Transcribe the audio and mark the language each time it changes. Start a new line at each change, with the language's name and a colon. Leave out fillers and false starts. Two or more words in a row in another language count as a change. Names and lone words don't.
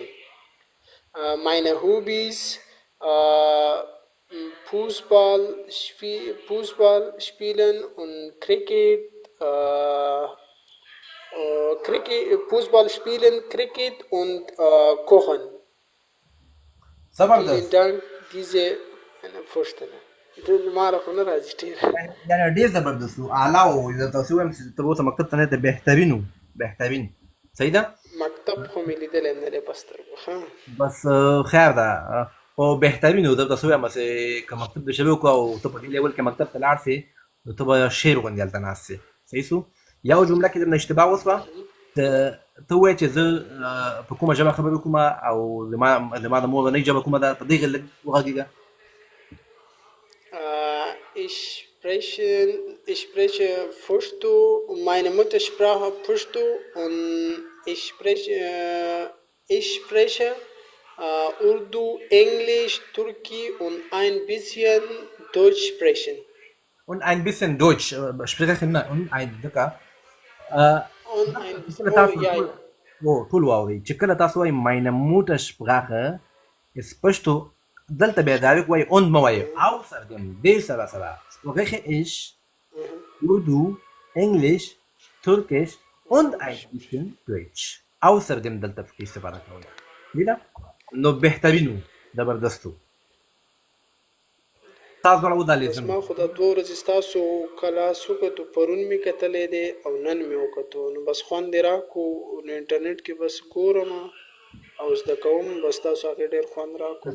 German: Meine Hobbys Fußball spielen und Cricket. Fußball spielen, Cricket und Kochen. Vielen Dank, diese Vorstellung.
Pashto: یعنې ډېر زبردست و اعلی و تاسو وایم چې تر اوسه مکتب ته نه دی بهترین و بهترین صحیح ده مکتب خو مې لیدلی نه دی په سترګو بس خیر ده خو بهترین و زه تاسو وایم چې که مکتب د شروع کړو او ته په دې لیول کې مکتب ته لاړ شې نو ته به شعر غوندې هلته ناست شې صحیح شو یو جمله کې درنه اشتباه وشوه ته ووایې چې زه په کومه ژبه خبرې کومه او زما د مورنۍ ژبه کومه ده په دې لږ وغږېږه
German: Ich spreche Pashto, meine Muttersprache Pashto und ich spreche Urdu, Englisch, Türki und ein bisschen Deutsch sprechen. Und ein bisschen Deutsch sprechen und ein دکه Und ein bisschen
Pashto: ټول واورئ چې کله تاسو وایئ
German: meine Muttersprache ist Pashto
Pashto: دلته بیا داویک وایي und مه وایئ außerdem دې سره سره
German: spreche ich Urdu, Englisch, Türkisch und ein bisschen Deutsch.
Pashto: Außerdem دلته فکر استفاده کوئ دیده نو بهترین و زبردست و تاسو دواړه ودالېږم ما خو دا 2 ورځې ستاسو کلاس وکتو پرون مې کتلی دی او نن مې وکتو نو بس خوند یې راکړو نو انټرنیټ کې بس ګورم او زده کوم بس تاسو هغې ډېر خوند راکړو